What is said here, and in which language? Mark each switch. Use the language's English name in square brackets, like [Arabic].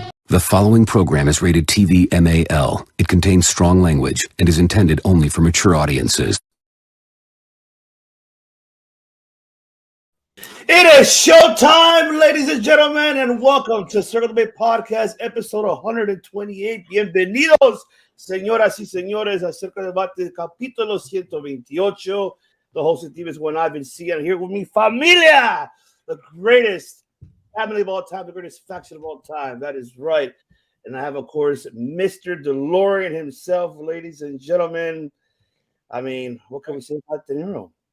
[English] The following program is rated TV MAL. It contains strong language and is intended only for mature audiences. It is showtime, ladies and gentlemen, and welcome to Circle the Bay Podcast, episode 128. [Spanish] Bienvenidos, señoras y señores, a Circle de Debate, capítulo 128. [English] The hosting team is one I've been seeing here with me, Familia, the greatest family of all time, the greatest faction of all time. That is right. And I have, of course, Mr. DeLorean himself, ladies and gentlemen. I mean, what can we say about De Niro?